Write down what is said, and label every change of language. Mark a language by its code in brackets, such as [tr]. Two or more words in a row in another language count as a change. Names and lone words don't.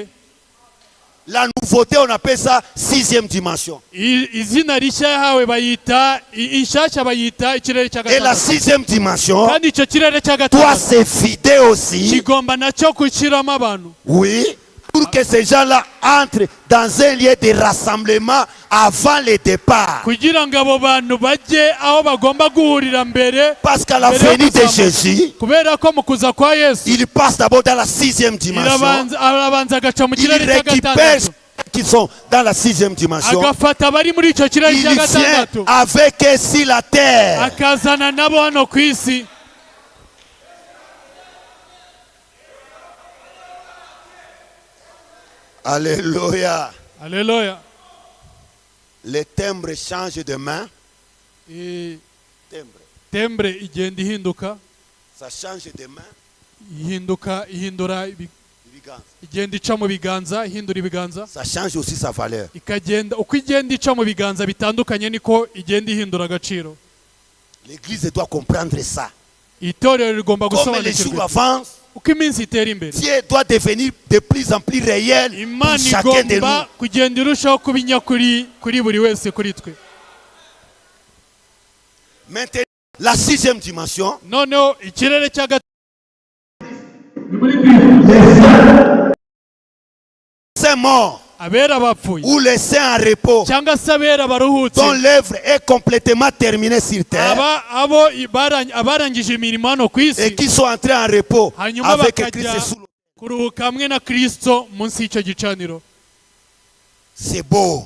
[fr] La nouveauté, on appelle ça sixième dimension. [rw] Izina rishya yahawe bayita inshyashya bayita ikirere cya [fr] Et la [rw] gatandatu. [fr] sixième dimension [rw] Kandi icyo kirere cya [fr] doit [rw] gatandatu [fr] se vider aussi. [rw] kigomba nacyo gushyiramo abantu [fr] Oui. Pour que ces gens-là entrent dans un lieu de rassemblement avant le départ. [rw] kugira ngo abo bantu bajye aho bagomba guhurira mbere. [fr] Parce qu'à la [rw] mbere yo [fr] venue de [rw] kuzamuka. [fr] Jésus, [rw] Kubera ko mu kuza kwa Yesu [fr] il passe d'abord dans la sixième dimension. [rw] arabanza agaca mu [fr] Il [rw] kirere cya [fr] récupère [rw] gatandatu [fr] ceux qui sont dans la sixième dimension. [rw] agafata abari muri icyo kirere [fr] Il [rw] cya [fr] vient [rw] gatandatu [fr] avec eux sur la terre. [rw] akazana nabo hano ku isi. [fr] Alléluia. [rw] Haleluya. [fr] Les timbres changent de main. Timbre. [rw] Tembre igenda ihinduka [fr] Ça change de main. [rw] ihindura igenda ica mu biganza ihindura ibiganza. [fr] Ça change aussi sa valeur. [rw] Ikagenda uko igenda ica mu biganza bitandukanye niko igenda ihindura agaciro. [fr] L'église doit comprendre ça. [rw] Itorero rigomba [fr] Comme les jours [rw] gusobanukirwa [fr] avancent, [rw] uko iminsi itera imbere. [fr] Dieu doit devenir de plus en plus réel pour [rw] Imana [fr] chacun de nous. [rw] igomba kugenda irushaho kuba inyakuri kuri buri wese kuri twe. [fr] Maintenant, la sixième dimension, [rw] noneho ikirere cya gatatu [fr] c'est mort [rw] abera bapfuye [fr] ou les saints en repos, [rw] cyangwa se abera baruhutse [fr] dont l'œuvre est complètement terminée sur terre [rw] abarangije imirimo hano ku [fr] et [rw] isi [fr] qui sont entrés en repos [rw] hanyuma [fr] avec [rw] bakajya [fr] Christ sous le... [rw] kuruhuka hamwe na Kristo munsi y'icyo gicaniro. [fr] C'est beau.